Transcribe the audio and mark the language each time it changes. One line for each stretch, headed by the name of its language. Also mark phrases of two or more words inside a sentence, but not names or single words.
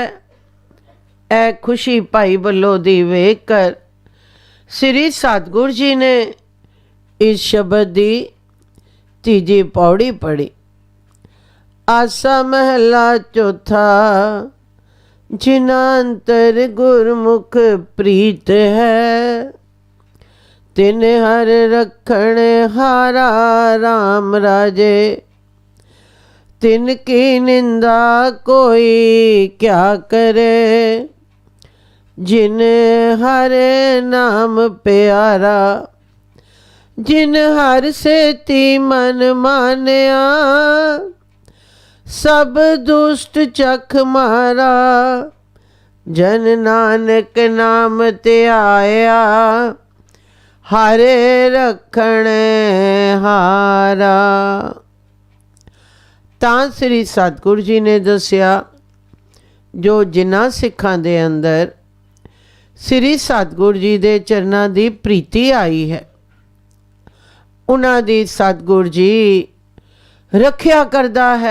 Punjabi: ਇਹ ਖੁਸ਼ੀ ਭਾਈ ਬੱਲੋ ਦੀ ਵੇਖ ਕਰ ਸ੍ਰੀ ਸਤਿਗੁਰ ਜੀ ਨੇ ਇਸ ਸ਼ਬਦ ਦੀ ਤੀਜੀ ਪੌੜੀ ਪੜ੍ਹੀ। ਆਸਾ ਮਹਲਾ ਚੌਥਾ, ਜਿਨ੍ਹਾਂ ਅੰਤਰ ਗੁਰਮੁਖ ਪ੍ਰੀਤ ਹੈ, ਤਿਨ ਹਰ ਰਖਣ ਹਾਰਾ ਰਾਮ ਰਾਜੇ।
Hindi: तिन की निंदा कोई क्या करे, जिन हरे नाम प्यारा। जिन हर से ती मन मानया, सब दुष्ट चख मारा। जन नानक नाम त्याया, हरे रखण हारा।
Punjabi: ਤਾਂ ਸ੍ਰੀ ਸਤਿਗੁਰੂ ਜੀ ਨੇ ਦੱਸਿਆ ਜੋ ਜਿਨ੍ਹਾਂ ਸਿੱਖਾਂ ਦੇ ਅੰਦਰ ਸ੍ਰੀ ਸਤਿਗੁਰੂ ਜੀ ਦੇ ਚਰਨਾਂ ਦੀ ਪ੍ਰੀਤੀ ਆਈ ਹੈ, ਉਹਨਾਂ ਦੀ ਸਤਿਗੁਰੂ ਜੀ ਰੱਖਿਆ ਕਰਦਾ ਹੈ।